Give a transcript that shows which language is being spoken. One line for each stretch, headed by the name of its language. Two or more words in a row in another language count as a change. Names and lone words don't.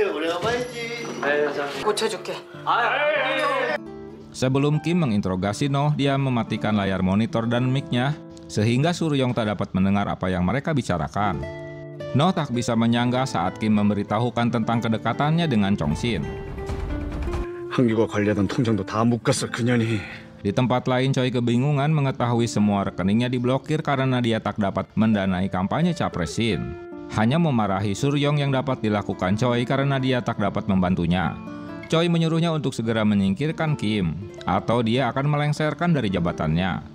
Korean: 고쳐줄게.
Indonesian: Sebelum Kim menginterogasi Noh, dia mematikan layar monitor dan mic-nya, sehingga Suryong tak dapat mendengar apa yang mereka bicarakan. Noh tak bisa menyangga saat Kim memberitahukan tentang kedekatannya dengan Chong Shin.
Korean: 한규가 관리하던 통장도 다 묶었어, 그년이.
Indonesian: Di tempat lain, Choi kebingungan mengetahui semua rekeningnya diblokir karena dia tak dapat mendanai kampanye Capres Shin. Hanya memarahi Suryong yang dapat dilakukan Choi karena dia tak dapat membantunya. Choi menyuruhnya untuk segera menyingkirkan Kim, atau dia akan melengsarkan dari jabatannya.